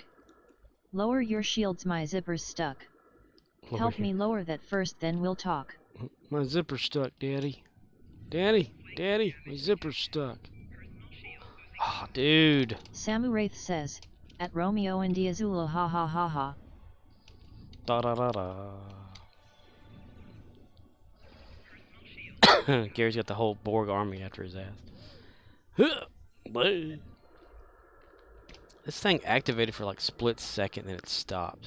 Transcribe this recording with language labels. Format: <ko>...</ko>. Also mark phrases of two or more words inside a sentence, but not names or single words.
<en>Lower your shields, my zipper's stuck. Help me lower that first, then we'll talk. My zipper's stuck, Daddy. Daddy, my zipper's stuck. Oh, dude. Samu Wraith says, at Romeo India Zulu, ha ha ha ha. Da da da da. Gary's got the whole Borg army after his ass. This thing activated for like a split second, then it stopped.</en>